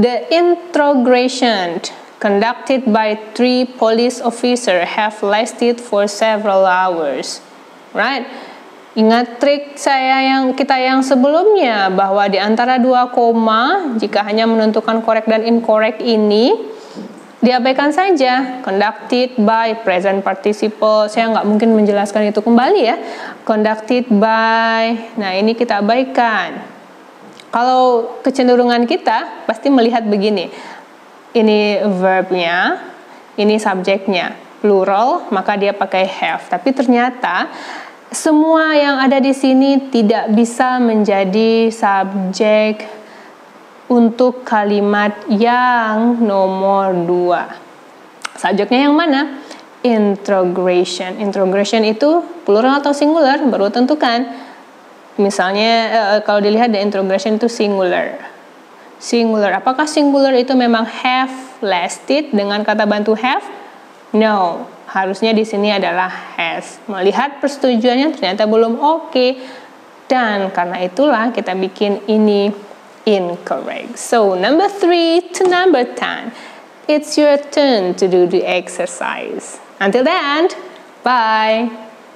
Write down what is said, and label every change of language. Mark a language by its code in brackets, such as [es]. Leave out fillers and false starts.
[en] The interrogation conducted by 3 police officers have lasted for several hours. Right? [id] Ingat trik kita yang sebelumnya bahwa di antara 2 koma jika hanya menentukan correct dan incorrect ini diabaikan saja. [en] Conducted by present participle. [id] Saya nggak mungkin menjelaskan itu kembali ya. Conducted by. Nah, ini kita abaikan. Kalau kecenderungan kita pasti melihat begini. Ini verbnya, ini subjeknya. Plural, maka dia pakai have. Tapi ternyata semua yang ada di sini tidak bisa menjadi subjek untuk kalimat yang nomor 2. Subjeknya yang mana? Interrogation. Interrogation itu plural atau singular? Baru tentukan. Misalnya kalau dilihat the interrogation itu singular. Singular. Apakah singular itu memang have lasted dengan kata bantu have? No. Harusnya di sini adalah has. Melihat persetujuannya ternyata belum oke. Dan karena itulah kita bikin ini incorrect. [en] So, number 3 to number 10. It's your turn to do the exercise. Until then, bye.